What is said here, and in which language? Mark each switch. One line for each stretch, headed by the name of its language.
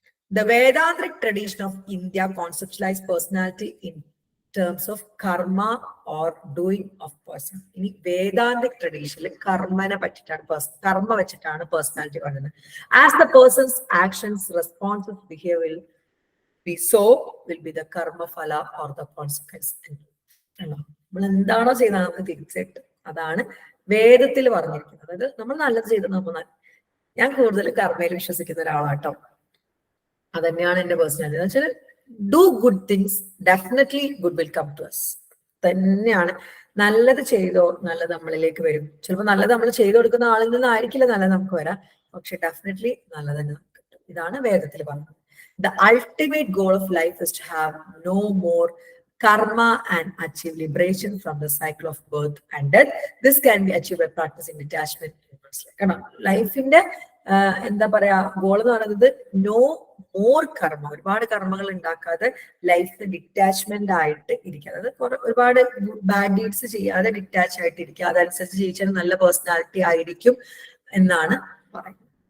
English: The Vedantic tradition of India conceptualized personality in terms of karma or doing of person.
Malayalam: ഇനി വേദാന്തിക് ട്രഡീഷനിൽ കർമ്മനെ പറ്റിയിട്ടാണ്, കർമ്മ വെച്ചിട്ടാണ് personality പറയുന്നത്.
English: As the person's actions responses behaviour will be so will be the karma phala or the consequence.
Malayalam: നമ്മൾ എന്താണോ ചെയ്യുന്നത് നമുക്ക് തിരിച്ചിട്ട്, അതാണ് വേദത്തിൽ പറഞ്ഞിരിക്കുന്നത്. അതായത് നമ്മൾ നല്ലത് ചെയ്ത് നമ്മൾ, ഞാൻ കൂടുതൽ കർമ്മയിൽ വിശ്വസിക്കുന്ന ഒരാളാട്ടോ. അതന്നെയാണ് എന്റെ പേഴ്സണാലിറ്റി. എന്ന് വെച്ചാൽ
English: Do good things, definitely good will come to us.
Malayalam: തന്നെയാണ് നല്ലത് ചെയ്തോ നല്ലത് നമ്മളിലേക്ക് വരും. ചിലപ്പോൾ നല്ലത് നമ്മൾ ചെയ്തു കൊടുക്കുന്ന ആളിൽ നിന്നായിരിക്കില്ല നല്ലത് നമുക്ക് വരാം, പക്ഷെ ഡെഫിനറ്റ്ലി നല്ലത് തന്നെ നമുക്ക് കിട്ടും. ഇതാണ് വേദത്തിൽ പറഞ്ഞത്.
English: The ultimate goal of life is to have no more karma and achieve liberation from the cycle of birth and death. This can be achieved by practicing detachment.
Malayalam: കാരണം ലൈഫിന്റെ എന്താ പറയാ ഗോൾ എന്ന് പറയുന്നത്
English: no more karma,
Malayalam: ഒരുപാട് കർമ്മകൾ ഉണ്ടാക്കാതെ life detachment ആയിട്ട് ഇരിക്കുക. അതായത് ഒരുപാട് ബാഡ് ഡീഡ്സ് ചെയ്യാതെ ഡിറ്റാച്ച് ആയിട്ട് ഇരിക്കുക. അതനുസരിച്ച് ജീവിച്ചാൽ നല്ല പേഴ്സണാലിറ്റി ആയിരിക്കും എന്നാണ് പറയുന്നത്.